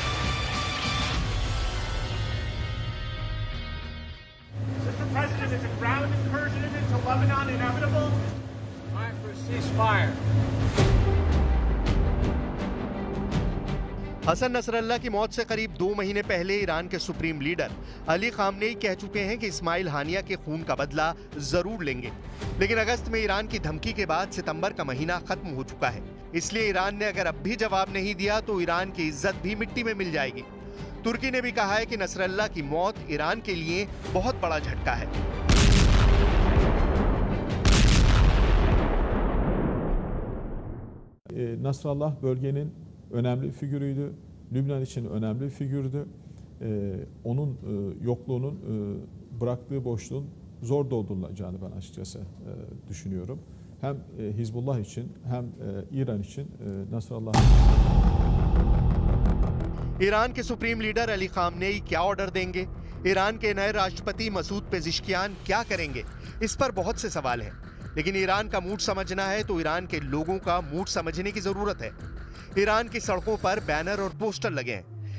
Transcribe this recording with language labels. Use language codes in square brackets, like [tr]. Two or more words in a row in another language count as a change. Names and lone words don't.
[hi] हसन नसरल्ला की मौत से करीब 2 महीने पहले ईरान के सुप्रीम लीडर अली खामनेई कह चुके हैं कि इस्माइल हानिया के खून का बदला जरूर लेंगे। लेकिन अगस्त में ईरान की धमकी के बाद सितंबर का महीना खत्म हो चुका है। इसलिए ईरान ने अगर अब भी जवाब नहीं दिया तो ईरान की इज्जत भी मिट्टी में मिल जाएगी। तुर्की ने भी कहा है कि नसरल्ला की मौत ईरान के लिए बहुत बड़ा झटका है। [tr] Nasrallah bölgenin önemli figürüydü. Lübnan için önemli bir figürdü. Onun yokluğunun bıraktığı boşluğun zor doldurulacağını ben açıkçası düşünüyorum. Hem Hizbullah için hem İran için Nasrallah. [hi] ईरान के सुप्रीम लीडर अली खामनेई क्या ऑर्डर देंगे? ईरान के नए राष्ट्रपति मसूद पेजिशकियान क्या करेंगे? इस पर बहुत से सवाल हैं। लेकिन ईरान का मूड समझना है तो ईरान के लोगों का मूड समझने की जरूरत है। ईरान की सड़कों पर बैनर और पोस्टर लगे हैं।